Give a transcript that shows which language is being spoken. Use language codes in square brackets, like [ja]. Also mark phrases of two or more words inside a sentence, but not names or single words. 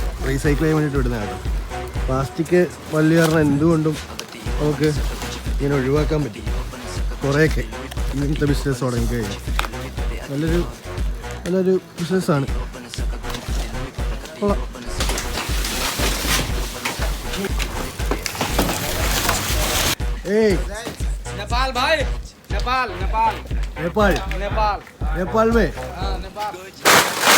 [ml] റീസൈക്കിൾ ചെയ്യാൻ വേണ്ടിയിട്ട് വിടുന്ന കേട്ടോ. പ്ലാസ്റ്റിക് വലിയ കാരണം എന്തുകൊണ്ടും നമുക്ക് ഇങ്ങനെ ഒഴിവാക്കാൻ പറ്റി. കുറേയൊക്കെ ഇങ്ങനത്തെ ബിസിനസ് തുടങ്ങി കഴിഞ്ഞാൽ നല്ലൊരു ബിസിനസ്സാണ്. കൊള്ളാം. ഏയ് [hi] नेपाल भाई, नेपाल नेपाल नेपाल नेपाल नेपाल में हाँ नेपाल